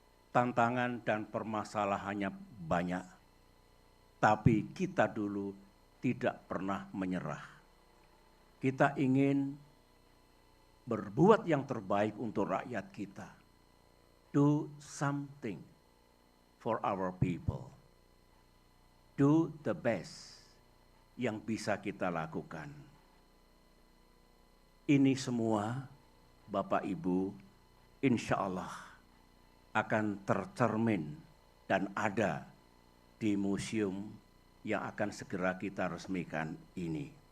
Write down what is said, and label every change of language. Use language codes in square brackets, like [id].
[id] Tantangan dan permasalahannya banyak, tapi kita dulu tidak pernah menyerah. Kita ingin berbuat yang terbaik untuk rakyat kita. [en] Do something for our people. Do the best [id] yang bisa kita lakukan. Ini semua, Bapak Ibu, insya Allah akan tercermin dan ada di museum yang akan segera kita resmikan ini.